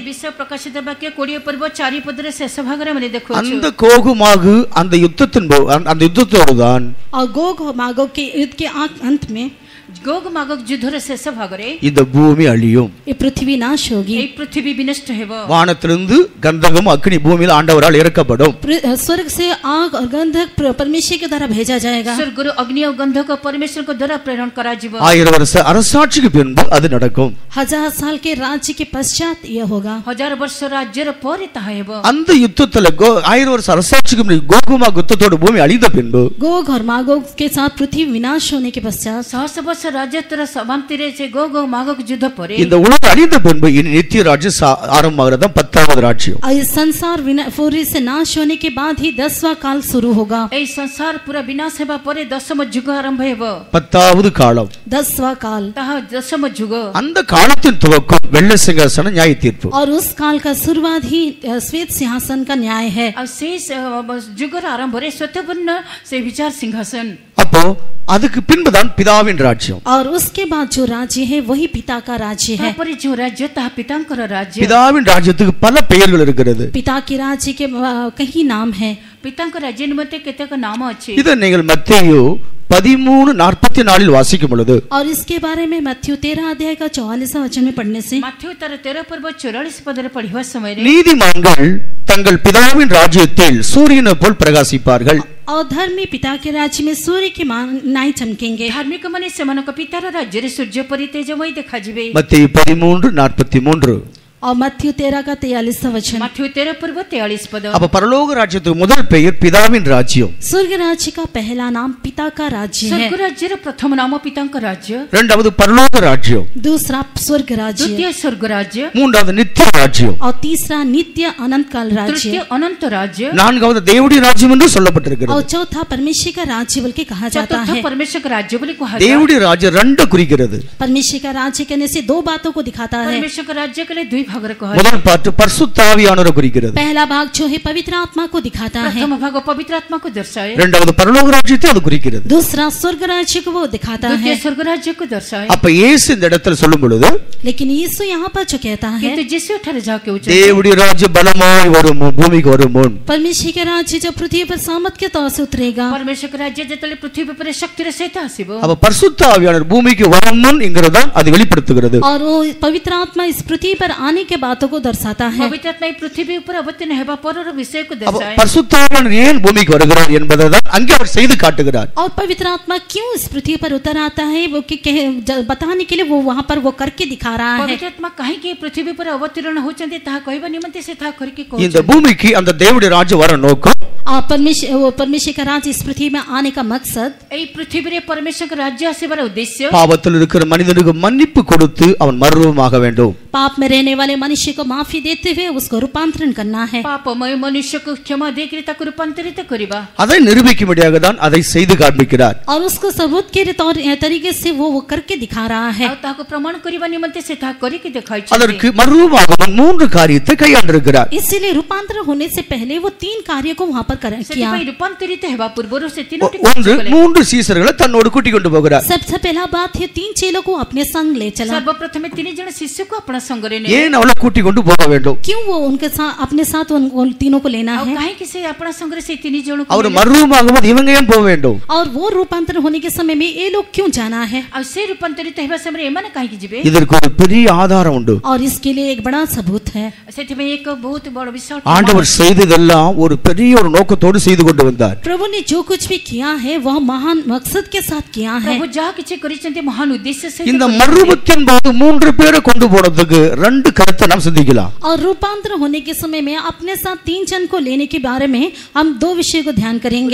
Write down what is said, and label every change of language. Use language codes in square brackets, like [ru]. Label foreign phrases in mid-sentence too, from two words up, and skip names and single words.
[or] ସେହି ବିଷୟ ପ୍ରକାଶିତ ବାକ୍ୟ 20 ପର୍ବ 4 ପଦରେ ଶେଷ ଭାଗରେ ଆମେ ଦେଖୁଛୁ। [ta] அந்த கோகுமாகு அந்த யுத்தத்தோடு தான் [hi] और गोग और मागोग के युद्ध के अंत में [or] ଗୋଗ ମାଗୋଗ ଯୁଦ୍ଧର ଶେଷ ଭାଗରେ [ta] இந்த பூமி அழியும். [hi] ये पृथ्वी नाश होगी। [or] ଏହି ପୃଥିବୀ ବିନଷ୍ଟ ହେବ। [ta] வானத்திலிருந்து கந்தகம் அக்னி பூமியில் ஆண்டவரால் இறக்கப்படும். [hi] स्वर्ग से आग और गंधक परमेश्वर के द्वारा भेजा जाएगा। [or] ସ୍ୱର୍ଗରୁ ଅଗ୍ନି ଆଉ ଗନ୍ଧକ ପରମେଶ୍ୱରଙ୍କ ଦ୍ୱାରା ପ୍ରେରଣ କରାଯିବ। [ta] 1000 வருஷ அரசாட்சிக்கு பின்பு அது நடக்கும். [hi] 1000 साल के राज्य के पश्चात यह होगा। [or] 1000 ବର୍ଷ ରାଜ୍ୟର ପରେ ତାହା ହେବ। [ta] அந்த யுத்தத்துல 1000 வருஷ அரசாட்சிக்கு முன்னாடி கோகுமா யுத்தத்தோட பூமி அழிந்த பின்பு [hi] गोग और मागोग के साथ पृथ्वी विनाश होने के पश्चात [or] ସହସ୍ର ବର୍ଷ ବର୍ଷ ରାଜତ୍ୱର ସମାପ୍ତିରେ ସେ ଗୋଗ ମାଗୋଗ ଯୁଦ୍ଧ ପରେ [ta] இந்த உலகம் அழிந்த பின்பு இனி நித்திய ராஜ்யம் ஆரம்பமாகிறது தான் 10வது ராஜ்யம். [hi] और इस संसार पूरी से नाश होने के बाद ही 10वां काल शुरू होगा. [or] ଏହି ସଂସାର ପୁରା ବିନାଶ ହେବା ପରେ ଦଶମ ଯୁଗ ଆରମ୍ଭ ହେବ. [ta] 10வது காலம். [hi] 10वां काल. [or] ତାହା ଦଶମ ଯୁଗ. [ta] அந்த காலத்தின் துவக்கம் வெள்ளை சிங்காசன நியாய தீர்ப்பு. [hi] और उस काल का शुरुआत ही श्वेत सिंहासन का न्याय है. [or] ଆଉ ସେଇ ଯୁଗର ଆରମ୍ଭରେ ଶ୍ୱେତବର୍ଣ୍ଣ ସେ ବିଚାର ସିଂହାସନ. [ta] அப்போ அதுக்கு பின்புதான் பிதாவின் ராஜ்யம். [hi] और उसके बाद जो राज्य है वही पिता का राज्य है. [or] ତାପରେ ଯେଉଁ ରାଜ୍ୟ ତାହା ପିତାଙ୍କର ରାଜ୍ୟ. [ta] பிதாவின் ராஜ்யத்துக்கு பல பெயர்கள் இருக்கிறது. [hi] पिता के राज्य के कई नाम है. [or] ପିତାଙ୍କ ରାଜ୍ୟ ନିମନ୍ତେ କେତେକ ନାମ ଅଛି. [ta] இதை நீங்கள் மத்தேயு 13:44 வாசிக்கும் பொழுது [hi] और इसके बारे में मत्थयु 13 अध्याय का 44वां वचन में पढ़ने से [or] ମାଥ୍ୟୁ ତାର 13 ପର୍ବ 44 ପଦରେ ପଢିବା ସମୟରେ [ta] நீதிமான்கள் தங்கள் பிதாவின் ராஜ்யத்தில் சூரியனை போல் பிரகாசிப்பார்கள். [hi] और धर्मी पिता के राज्य में सूर्य के नाई चमकेंगे. [or] ଧାର୍ମିକ ମାନେ ସେମାନଙ୍କ ପିତାର ରାଜ୍ୟରେ ସୂର୍ଯ୍ୟ ପରି ତେଜମୟ ଦେଖାଯିବେ. [ta] மத்தேயு 13:43. [hi] और मत्थयु 13 का 43वां वचन. [or] ମାଥ୍ୟୁ 13 ପର୍ବ 43 ପଦ. [ta] அப்ப பரலோக ராஜ்யத்துக்கு முதல் பெயர் பிதாவின் ராஜ்யம். [hi] स्वर्ग राज्य का पहला नाम पिता का राज्य है. [or] ସ୍ୱର୍ଗ ରାଜ୍ୟର ପ୍ରଥମ ନାମ ପିତାଙ୍କ ରାଜ୍ୟ. [ta] இரண்டாவது பரலோக ராஜ்யம். [hi] दूसरा स्वर्ग राज्य. [or] ଦ୍ୱିତୀୟ ସ୍ୱର୍ଗ ରାଜ୍ୟ. [ta] மூன்றாவது நித்திய ராஜ்யம். [hi] और तीसरा नित्य अनंत काल [or] ତୃତୀୟ [hi] राज्य. [or] ଅନନ୍ତ ରାଜ୍ୟ. [ta] நான்காவது தேவனுடைய ராஜ்யம் என்று சொல்லப்பட்டிருக்கிறது. [hi] और चौथा परमेश्वर का राज्य बोल के कहा जाता [or] ଚତୁର୍ଥ [hi] है. [or] ପରମେଶ୍ୱର ରାଜ୍ୟ ବୋଲି କୁହାଯାଏ. [ta] தேவனுடைய ராஜ்யம் ரெண்டு குறிக்கிறது. [hi] परमेश्वर का राज्य कहने से दो बातों को दिखाता है. [or] ପରମେଶ୍ୱର ରାଜ୍ୟ କଲେ ଦୁଇ ଭାଗରେ କୁହାଯାଏ. [ta] முதல் பாட்டு பரிசுத்த ஆவியானவரை குறிக்கிறது. [hi] पहला भाग जो है पवित्र आत्मा को दिखाता है. [or] ପ୍ରଥମ ଭାଗ ପବିତ୍ର ଆତ୍ମାକୁ ଦର୍ଶାଏ. [ta] இரண்டாவது பரலோக ராஜ்யத்தை அது குறிக்கிறது. [hi] दूसरा स्वर्ग राज्य को वो दिखाता [or] ଦ୍ୱିତୀୟ [hi] है. [or] ସ୍ୱର୍ଗ ରାଜ୍ୟକୁ ଦର୍ଶାଏ. [ta] அப்ப இயேசு இந்த இடத்துல சொல்லும் பொழுது [hi] लेकिन यीशु यहाँ पर जो कहता है [or] କିନ୍ତୁ ଯୀଶୁ ଏଠାରେ ଯାହା କହୁଛନ୍ତି [ta] தேவனுடைய ராஜ்யம் பலமாய் வரும் பூமிக்கு வரும் முன் [hi] परमेश्वर का राज्य जब पृथ्वी पर सामर्थ के तौर से उतरेगा [or] ପରମେଶ୍ୱର ରାଜ୍ୟ ଯେତେବେଳେ ପୃଥିବୀ ଉପରେ ଶକ୍ତିର ସହିତ ଆସିବ [ta] அப்ப பரிசுத்த ஆவியானவர் பூமிக்கு வரும் முன் என்கிறதா அது வெளிப்படுத்துகிறது. [hi] और वो पवित्र आत्मा इस पृथ्वी पर आने के बातों को दर्शाता है. [or] ପବିତ୍ର ଆତ୍ମା ଏହି ପୃଥିବୀ ଉପରେ ଅବତୀର୍ଣ୍ଣ ହେବା ପରର ବିଷୟକୁ [ta] அப்ப [or] ଦର୍ଶାଏ. [ta] பரிசுத்த ஆவியானவர் ஏன் பூமிக்கு வருகிறார் என்பதை தான் அங்கே அவர் செய்து காட்டுகிறார். [hi] और पवित्र आत्मा क्यों इस पृथ्वी पर उतर आता है वो बताने के लिए वो वहाँ पर वो करके दिखा रहा है. [or] ପବିତ୍ର ଆତ୍ମା କାହିଁକି ପୃଥିବୀ ଉପରେ ଅବତୀର୍ଣ୍ଣ ହେଉଛନ୍ତି ତାହା କହିବା ନିମନ୍ତେ ସେ ତାହା କରିକି [ta] இந்த [or] କହୁଛନ୍ତି. [ta] பூமிக்கு அந்த தேவனுடைய ராஜ்யம் வர நோக்கம் [hi] और परमेश्वर का राज्य इस पृथ्वी में आने का मकसद [or] ଏହି ପୃଥିବୀରେ ପରମେଶ୍ୱର ରାଜ୍ୟ ଆସିବାର ଉଦ୍ଦେଶ୍ୟ [ta] பாவத்தில் இருக்கிற மனிதனுக்கு மன்னிப்பு கொடுத்து அவன் மறுரூபமாக வேண்டும். [hi] पाप में रहने वाले मनुष्य को माफी देते हुए उसको रूपांतरण करना है. [or] ପାପମୟ ମନୁଷ୍ୟକୁ କ୍ଷମା ଦେଇକରି ତାକୁ ରୂପାନ୍ତରିତ କରିବା. [ta] அதை நிரூபிக்கும்படியாக தான் அதை செய்து காண்பிக்கிறார். [hi] और उसको सबूत के तरीके से वो करके दिखा रहा है. [or] ଆଉ ତାହାକୁ ପ୍ରମାଣ କରିବା ନିମନ୍ତେ ସେ ତାହା କରିକି ଦେଖାଇଛନ୍ତି. [ta] அதற்கு மறுரூபமாக மூன்று காரியத்தை கையாண்டிருக்கிறார். [hi] इसीलिए रूपांतर होने से पहले वो 3 कार्य को वहाँ पर किया. [or] ସେଥିପାଇଁ ରୂପାନ୍ତରିତ ହେବା ପୂର୍ବରୁ ସେ ତିନୋଟି [ta] ஒன்று [or] କାର୍ଯ୍ୟ କଲେ. [ta] 3 சீசர்களை தன்னோடு கூட்டிக் கொண்டு போகிறார். [hi] सबसे पहला बात है 3 चेलों को अपने संग ले चला. [or] ସର୍ବପ୍ରଥମେ 3 ଜଣ ଶିଷ୍ୟକୁ ଆପଣା ସଙ୍ଗରେ ନେଲେ. [ta] ஏன் அவளை கூட்டிக் கொண்டு போக வேண்டும்? [hi] क्यों वो उनके साथ अपने साथ उन तीनों को लेना [or] ଆଉ [hi] है? [or] କାହିଁକି ସେ ଆପଣା ସଙ୍ଗରେ ସେ 3 ଜଣକୁ [ta] அவர் [or] ନେଲେ? [ta] மறுரூபமாகும்போது இவங்க ஏன் போக வேண்டும்? [hi] और वो रूपांतर होने के समय में ये लोग क्यों जाना है? [or] ଆଉ ସେ ରୂପାନ୍ତରିତ ହେବା ସମୟରେ ଏମାନେ କାହିଁକି ଯିବେ? [ta] இதற்கு ஒரு பெரிய ஆதாரம் உண்டு. [hi] और इसके लिए एक बड़ा सबूत है. [or] ସେଥିପାଇଁ ଏକ ବହୁତ ବଡ଼ ବିଶାଳ [ta] ஆண்டவர் செய்ததெல்லாம் ஒரு பெரிய ஒரு நோக்கத்தோடு செய்து கொண்டு வந்தார். [hi] प्रभु ने जो कुछ भी किया है वह महान मकसद के साथ किया है. [or] ପ୍ରଭୁ ଯାହା କିଛି କରିଛନ୍ତି ମହାନ ଉଦ୍ଦେଶ୍ୟ ସହିତ [ta] இந்த [or] କରିଛନ୍ତି. [ta] மறுரூபத்தின் போது 3 பேரை கொண்டு போனதுக்கு 2 கருத்தை நாம் சிந்திக்கலாம். [hi] और रूपांतर होने के समय में अपने साथ 3 जन को लेने के बारे में हम 2 विषय को ध्यान करेंगे.